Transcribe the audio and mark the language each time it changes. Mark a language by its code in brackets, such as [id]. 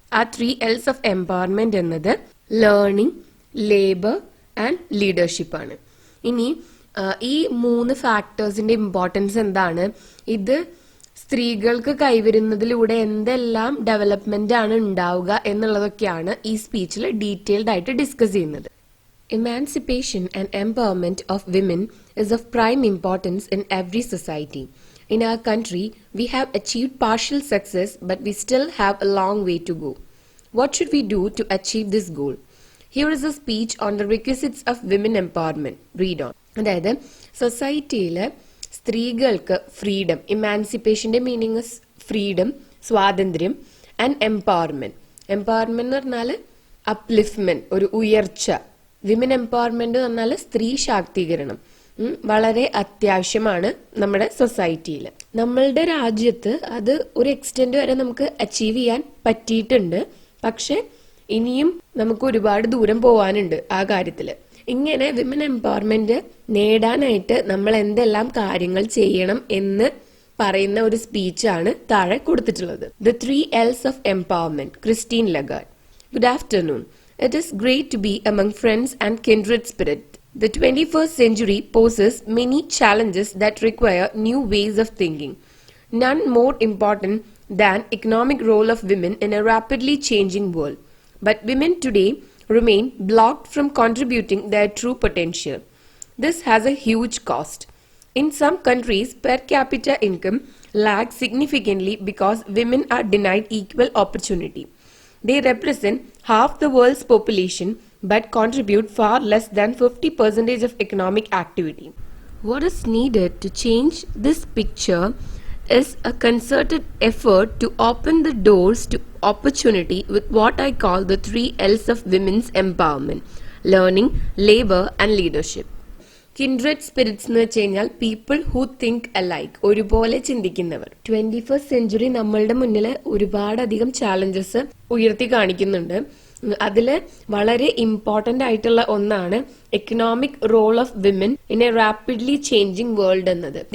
[ml] ആ [en] 3 L's of empowerment [ml] എന്നത് [en] learning, labour and leadership [ml] ആണ്. ഇനി ഈ 3 ഫാക്ടേഴ്സിന്റെ ഇമ്പോർട്ടൻസ് എന്താണ്, ഇത് സ്ത്രീകൾക്ക് കൈവരുന്നതിലൂടെ എന്തെല്ലാം ഡെവലപ്മെന്റ് ആണ് ഉണ്ടാവുക എന്നുള്ളതൊക്കെയാണ് ഈ സ്പീച്ചിൽ ഡീറ്റെയിൽഡ് ആയിട്ട് ഡിസ്കസ് ചെയ്യുന്നത്. [en] Emancipation and empowerment of women is of prime importance in every society. In our country, we have achieved partial success, but we still have a long way to go. What should we do to achieve this goal? Here is a speech on the requisites of women empowerment. Read on. [ml] അതായത് സൊസൈറ്റിയിലെ സ്ത്രീകൾക്ക് freedom, ഇമാൻസിപ്പേഷന്റെ meaning freedom, സ്വാതന്ത്ര്യം, and empowerment. Empowerment എന്ന് പറഞ്ഞാൽ upliftment, ഒരു ഉയർച്ച. Women empowerment എന്ന് പറഞ്ഞാൽ സ്ത്രീ ശാക്തീകരണം വളരെ അത്യാവശ്യമാണ് നമ്മുടെ സൊസൈറ്റിയിൽ. നമ്മളുടെ രാജ്യത്ത് അത് ഒരു എക്സ്റ്റെന്റ് വരെ നമുക്ക് അച്ചീവ് ചെയ്യാൻ പറ്റിയിട്ടുണ്ട്. പക്ഷെ ഇനിയും നമുക്ക് ഒരുപാട് ദൂരം പോവാനുണ്ട് ആ കാര്യത്തില്. ഇങ്ങനെ വിമൻ എംപവർമെന്റ് നേടാനായിട്ട് നമ്മൾ എന്തെല്ലാം കാര്യങ്ങൾ ചെയ്യണം എന്ന് പറയുന്ന ഒരു സ്പീച്ചാണ് താഴെ കൊടുത്തിട്ടുള്ളത്. [en] The 3 L's of empowerment, Christine Lagarde. Good afternoon. It is great to be among friends and kindred spirit. The 21st century poses many challenges that require new ways of thinking. None more important than economic role of women in a rapidly changing world. But women today remain blocked from contributing their true potential. This has a huge cost. In some countries, per capita income lags significantly because women are denied equal opportunity. They represent half the world's population but contribute far less than 50% of economic activity. What is needed to change this picture is a concerted effort to open the doors to opportunity with what I call the 3 L's of women's empowerment: learning, labor and leadership. Kindred spirits [ml] എന്ന് വെച്ച് കഴിഞ്ഞാൽ [en] people who think alike, [ml] ഒരുപോലെ ചിന്തിക്കുന്നവർ. 21st century നമ്മളുടെ മുന്നിൽ ഒരുപാടധികം challenges ഉയർത്തി കാണിക്കുന്നുണ്ട്. അതില് വളരെ [en] important [ml] ആയിട്ടുള്ള ഒന്നാണ് [en] economic role of women in a rapidly changing world [ml] എന്നത്.